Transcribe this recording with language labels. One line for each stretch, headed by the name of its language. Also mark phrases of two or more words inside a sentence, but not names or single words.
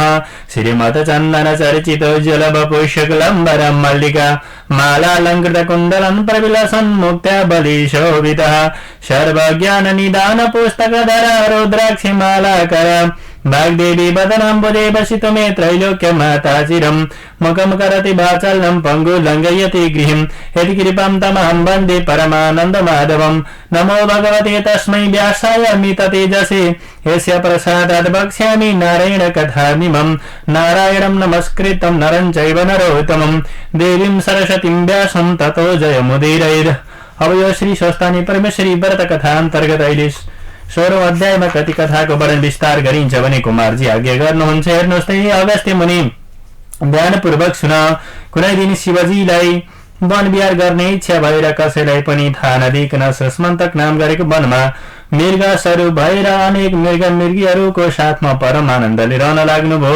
Sanskrit: श्रीमत्चन्दन चर्चितोज्ज्वलवपुष्यकुलम्बरं मल्लिका मालालङ्कृतकुण्डलं प्रविलसन् मुक्त्या बलिशोभितः सर्वज्ञाननिदान पुस्तकधर रुद्राक्षि मालाकर वाग्देवी वदनाम्बुजे वसितु मे त्रैलोक्यमाता चिरं मुखं करति वाचालं पङ्गुलङ्घयति गृहं यदि कृपां तमहं वन्दे परमानन्दमाधवं। नमो भगवते तस्मै व्यासाय मिततेजसे यस्य प्रसादात् वक्ष्यामि नारायण कथामिमं। नारायणं नमस्कृतं नरं चैव नरोत्तमं देवीं सरस्वतीं व्यासं ततो जयमुदीरयेत्।
Nepali: अब यो श्री स्वस्थानी परमेश्वरी व्रत कथा अन्तर्गत अहिले 16औं अध्यायमा कति कथाको वर्णन विस्तार गरिन्छ भने कुमारजी आज्ञा गर्नुहुन्छ। हेर्नुहोस् त, अगस्त्य मुनि ध्यानपूर्वक सुन। कुनै दिन शिवजीलाई वन विहार गर्ने इच्छा भएर कसैलाई पनि थाहा नदिकन सस्मन्तक नाम गरेको वनमा मृग स्वरूप भएर अनेक मृग मृगीहरूको साथमा परम आनन्दले रहन लाग्नुभयो।